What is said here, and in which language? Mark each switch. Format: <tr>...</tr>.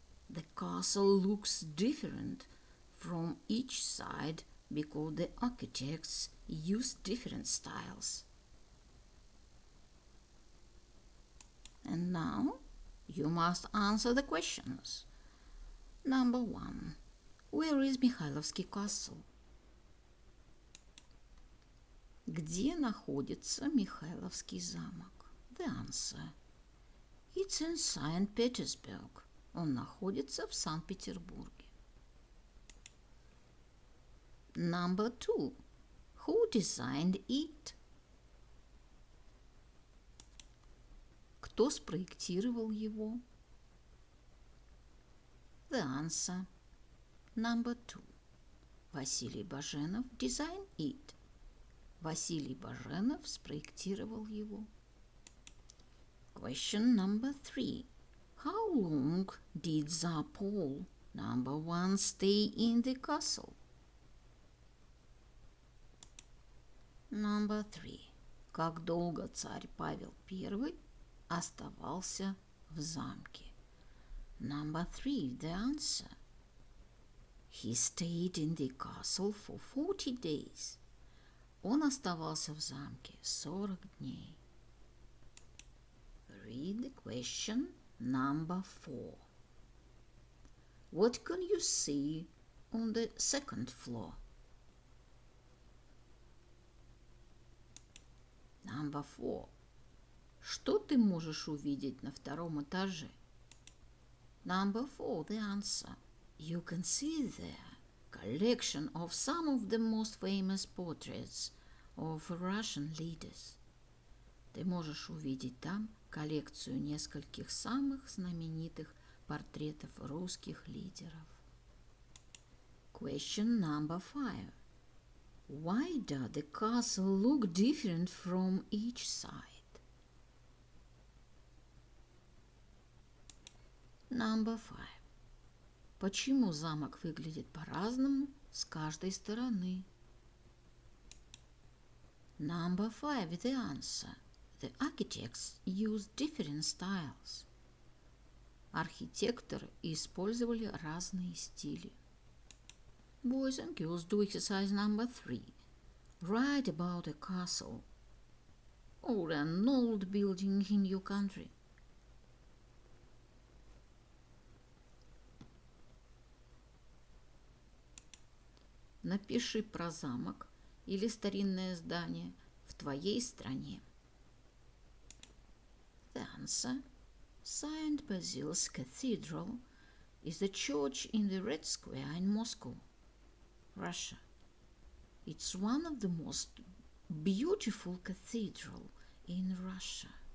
<en>The castle looks different from each side because the architects used different styles. And now you must answer the questions. Number 1. Where is Mikhailovsky castle?</en> <ru>Где находится Михайловский замок?</ru> <en>The answer. It's in St. Petersburg.</en> <ru>Он находится в Санкт-Петербурге.</ru> <en>Number 2. Who designed it?</en> <ru>Кто спроектировал его?</ru> <en>The answer. Number 2. Василий Баженов designed it.</en> <ru>Василий Баженов спроектировал его.</ru> <en>Question number 3. How long did Tsar Paul I stay in the castle? Number 3.</en> <ru>Как долго царь Павел I оставался в замке?</ru> <en>Number 3. The answer. He stayed in the castle for 40 days.</en> <ru>Он оставался в замке 40 дней.</ru> <en>Read the question number 4. What can you see on the second floor? Number 4.</en> <ru>Что ты можешь увидеть на втором этаже?</ru> <en>Number 4. The answer. You can see there collection of some of the most famous portraits of Russian leaders.</en> <ru>Ты можешь увидеть там коллекцию нескольких самых знаменитых портретов русских лидеров.</ru> <en>Question number 5. Why does the castle look different from each side? Number 5.</en> <ru>Почему замок выглядит по-разному с каждой стороны?</ru> <en>Number 5. The answer. The architects used different styles.</en> <ru>Архитекторы использовали разные стили.</ru> <en>Boys and girls, do exercise number 3. Write about a castle or an old building in your country.</en> <ru>Напиши про замок или старинное здание в твоей стране.</ru> <en>The answer. St. Basil's Cathedral is the church in the Red Square in Moscow, Russia. It's one of the most beautiful cathedrals in Russia.</en>